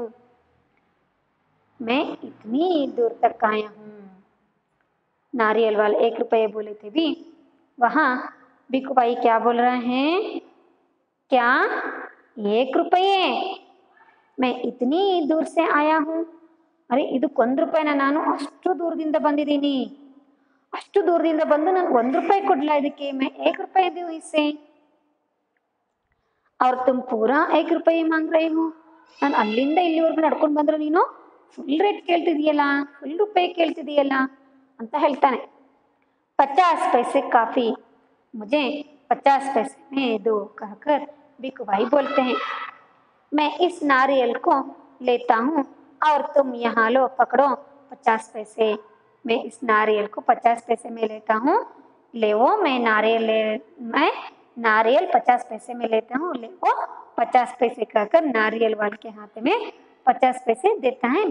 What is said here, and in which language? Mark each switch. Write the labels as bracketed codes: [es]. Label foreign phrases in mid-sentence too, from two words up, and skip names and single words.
[hi] मैं इतनी दूर तक आया हूँ। नारियल वाले 1 रुपये बोले थे भी, वहाँ बीकू बाई क्या बोल रहे हैं, क्या 1 रुपये, मैं इतनी दूर से आया हूँ। [kn] अरे ಇದಕ್ಕೆ 1 ರೂಪಾಯಿನ, ನಾನು ಅಷ್ಟು ದೂರದಿಂದ ಬಂದಿದ್ದೀನಿ, ಅಷ್ಟು ದೂರದಿಂದ ಬಂದು ನಾನು 1 ರೂಪಾಯಿ ಕೊಡ್ಲಾ ಇದಕ್ಕೆ, [hi] मैं 1 रुपये दूँ इसे, और तुम पूरा 1 रुपये मांग रहे हो। [kn] ನಾನು ಅಲ್ಲಿಂದ ಇಲ್ಲಿವರೆಗೂ ನಡ್ಕೊಂಡು ಬಂದ್ರು ನೀನು [en] full rate [kn] ಕೇಳ್ತಿದೀಯಲ್ಲ, ಫುಲ್ ರೂಪಾಯಿ ಕೇಳ್ತಿದೀಯಲ್ಲ ಅಂತ ಹೇಳ್ತಾನೆ. [hi] 50 पैसे काफी, मुझे 50 पैसे में दो कहकर बीकू बाई बोलते हैं। मैं इस नारियल को लेता हूँ और तुम यहाँ लो, पकड़ो 50 पैसे। मैं इस नारियल को 50 पैसे में लेता हूँ, ले वो, मैं नारियल 50 पैसे में लेता हूँ, ले वो 50 पैसे कहकर नारियल वाले के हाथ में 50 पैसे देता है।